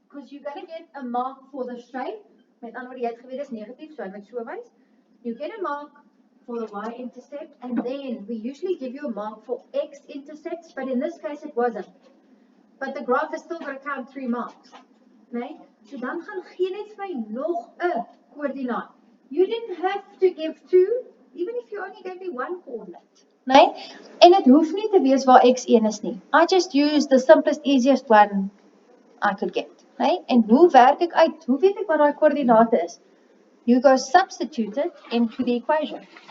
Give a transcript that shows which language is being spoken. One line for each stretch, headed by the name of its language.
English: Because you're going to get a mark for the straight.
Afrikaans: Met ander woorde, jy het geweet is negatief, so hy moet so wys.
English: You get a mark for the y-intercept, and then we usually give you a mark for x-intercepts, but in this case it wasn't. But the graph is still going to count 3 marks.
Afrikaans: Nee? So dan gaan gee net vir my nog 'n koördinaat.
English: You didn't have to give 2, even if you only gave me 1 coordinate. Nee?
Afrikaans: En dit hoef nie te wees waar x1 is nie.
English: I just used the simplest, easiest one I could get. Nee?
Afrikaans: En hoe werk ek uit? Hoe weet ek wat daai koördinate is?
English: You go substitute it into the equation.